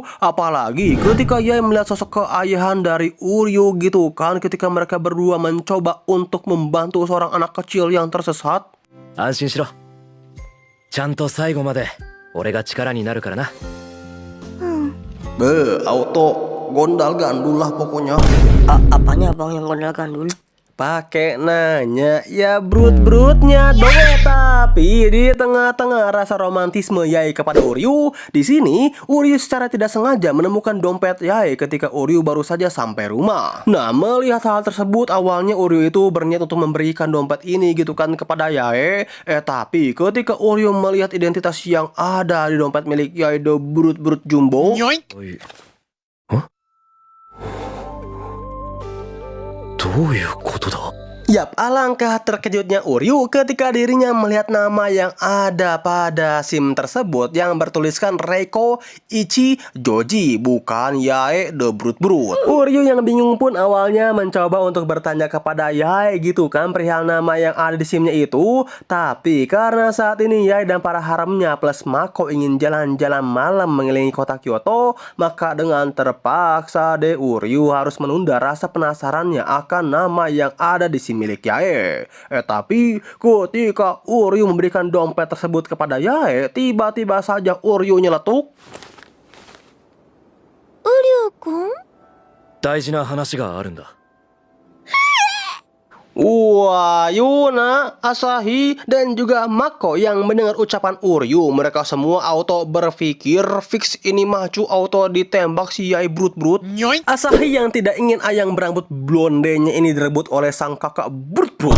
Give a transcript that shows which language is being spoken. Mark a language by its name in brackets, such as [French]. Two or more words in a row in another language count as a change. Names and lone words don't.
[Indonesian] Apalagi ketika Yae melihat sosok keayahan dari Uryu gitu kan, ketika mereka berdua mencoba untuk membantu seorang anak kecil yang tersesat. [Japanese] 安心しろ。ちゃんと最後まで俺が力になるからな。 [Indonesian] Auto gondal gandul lah pokoknya. Apanya bang yang gondal gandul? Pakai nanya ya brut-brutnya dong. Tapi di tengah-tengah rasa romantisme Yae kepada Uryu, di sini Uryu secara tidak sengaja menemukan dompet Yae ketika Uryu baru saja sampai rumah. Nah, melihat hal tersebut, awalnya Uryu itu berniat untuk memberikan dompet ini gitu kan kepada Yae. Tapi ketika Uryu melihat identitas yang ada di dompet milik Yae the Brut Jumbo, [Japanese] おい。どういうことだ。 [Indonesian] Yap, alangkah terkejutnya Uryu ketika dirinya melihat nama yang ada pada SIM tersebut yang bertuliskan Reiko Ichi Joji, bukan Yae the Brut-Brut. Uryu yang bingung pun awalnya mencoba untuk bertanya kepada Yae gitu kan perihal nama yang ada di SIM-nya itu. Tapi karena saat ini Yae dan para haremnya plus Mako ingin jalan-jalan malam mengelilingi kota Kyoto, maka dengan terpaksa deh Uryu harus menunda rasa penasarannya akan nama yang ada di SIM milik Yae. Tapi ketika Uryu memberikan dompet tersebut kepada Yae, tiba-tiba saja Uryu nyeletuk. [Japanese] ウリュウ君大事な話があるんだ。 [Indonesian] Wah, Yuna, Asahi, dan juga Mako yang mendengar ucapan Uryu, mereka semua auto berpikir fix ini maju auto ditembak si Yae Brut-Brut. Asahi yang tidak ingin ayang berambut blondenya ini direbut oleh sang kakak Brut-Brut.